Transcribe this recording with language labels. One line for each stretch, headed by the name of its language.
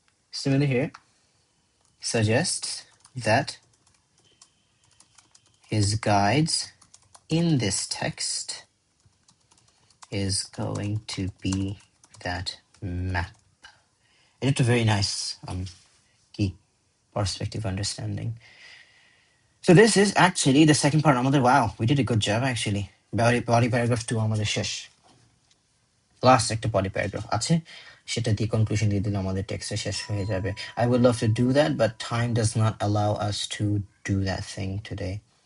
English: Simile here suggests that his guides in this text is going to be that map. It's a very nice key perspective understanding. So this is actually the second part. Wow, we did a good job actually.
Bangla: Body paragraph 2 আমাদের শেষ. Last একটা body paragraph আছে সেটা দিয়ে conclusion দিয়ে দিলে আমাদের টেক্সটে শেষ হয়ে যাবে.
English: I would love to do that, but time does not allow us to do that thing today.